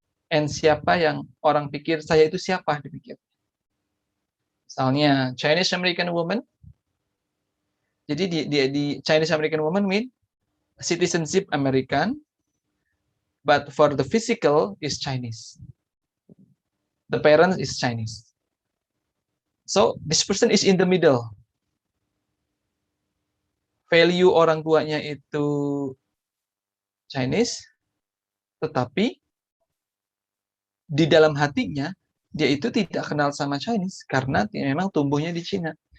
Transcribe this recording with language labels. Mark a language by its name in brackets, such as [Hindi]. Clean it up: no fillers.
[Indonesian] And siapa yang orang pikir saya itu siapa dipikir? [English] Misalnya Chinese American woman. [Indonesian] Jadi di [English] Chinese American woman mean citizenship American, but for the physical is Chinese. The parents is Chinese. So this person is in the middle. [Indonesian] Value orang tuanya itu Chinese, tetapi di dalam hatinya dia itu tidak kenal sama Chinese karena memang tumbuhnya di Cina.